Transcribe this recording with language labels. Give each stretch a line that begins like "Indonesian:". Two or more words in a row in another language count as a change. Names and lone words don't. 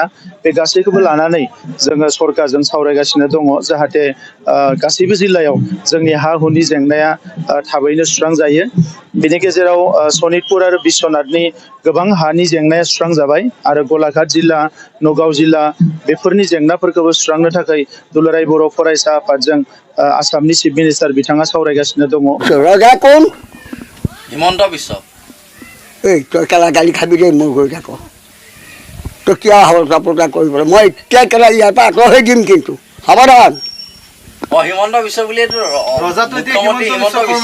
Bodo: बे गासैखौबो लानानै जोङो सरकारजों सावरायगासिनो दङ, जाहाथे गासैबो जिल्लायाव जोंनि हा हुनि जेंनाया थाबैनो सुस्रांजायो। बिनि गेजेराव सनितपुर आरो बिश्वनाथनि गोबां हानि जेंनाया सुस्रांजाबाय आरो गलाघाट जिल्ला, नगाव जिल्ला बेफोरनि जेंनाफोरखौबो सुस्रांनो थाखाय दुलाराय बर' फरायसा आफादजों आसामनि
English: chief minister
Bodo: बिथाङा सावरायगासिनो दङ।
Assamese: ৰজা কোন? হিমন্ত বিশ্ব। এই তই কেলা গালি খাবি দেই মোৰ গৈ থাক। তই কিয় হলতা পতা কৰিবলৈ? মই এতিয়া কেলা ইয়াৰ পৰা আঁতৰ হৈ দিম কিন্তু, সাৱধান। হিমন্ত বিশ্ব বুলিয়েতো ৰজাটো এতিয়া মুখ্যমন্ত্ৰী হিমন্ত বিশ্ব।